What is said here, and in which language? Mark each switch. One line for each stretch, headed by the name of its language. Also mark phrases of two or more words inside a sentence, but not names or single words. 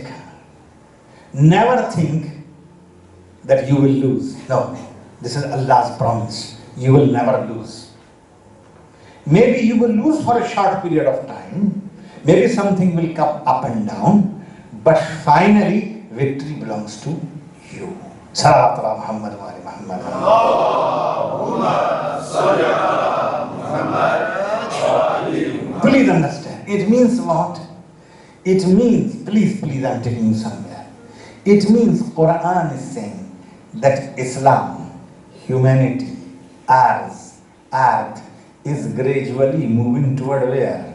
English: Never think that you will lose. No, this is Allah's promise. You will never lose. Maybe you will lose for a short period of time. Maybe something will come up and down. But finally, victory belongs to you.
Arabic: صلوات على محمد وآل محمد. اللهم صل على محمد وآل محمد.
English: Please understand. It means what? It means, please, I'm taking you somewhere. It means Quran is saying that Islam, humanity, ours, earth is gradually moving toward where?